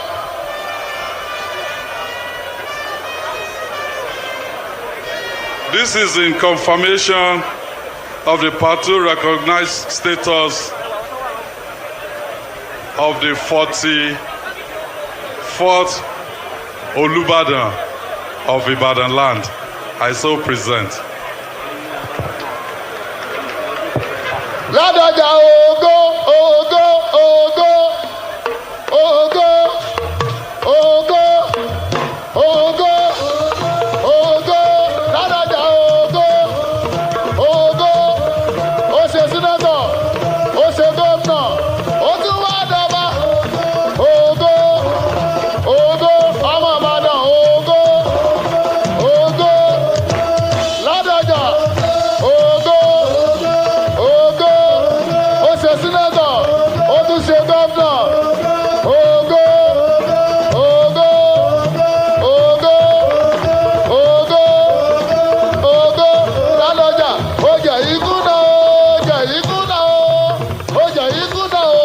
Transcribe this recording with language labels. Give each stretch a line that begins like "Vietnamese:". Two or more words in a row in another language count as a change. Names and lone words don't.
English: this is in confirmation of the party recognized status of the 44th Olubadan of Ibadan land. I so present.
Yoruba: Ladoja Ogo, Ogo, Ogo, Ogo, Ogo, Ogo, Ogo, Ladoja Ogo, Ogo, Ose Senator, Ose Governor, Otu Wadaba, Ogo, Ogo, Amamada, Ogo, Ogo, Ladoja, Ogo, Ogo, Ose ṣe sínétọ̀, ó tún ṣe gọ́vnọ̀. Ògo, ògo, ògo, ògo, ògo. Lálọ́jà, ó jẹ̀ ikú náà o, jẹ̀ ikú náà o, ó jẹ̀ ikú náà o.